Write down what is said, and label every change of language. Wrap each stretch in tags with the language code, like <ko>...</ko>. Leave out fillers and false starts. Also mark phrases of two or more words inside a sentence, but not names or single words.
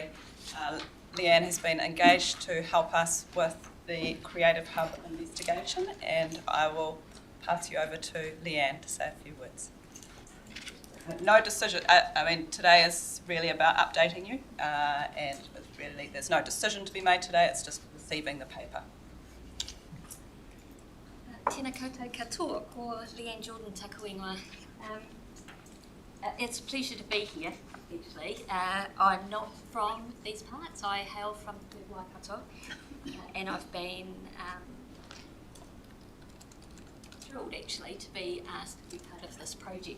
<en>Leanne has been engaged to help us with the Creative Hub investigation, and I will pass you over to Leanne to say a few words. No decision, I mean, today is really about updating you, and really there's no decision to be made today, it's just receiving the paper.</en> <mi>Tēnā koutou katoa, ko Leanne Jordan taku ingoa.</mi> <en>It's a pleasure to be here, actually. I'm not from these parts, I hail from Te Waikato, and I've been thrilled, actually, to be asked to be part of this project.</en>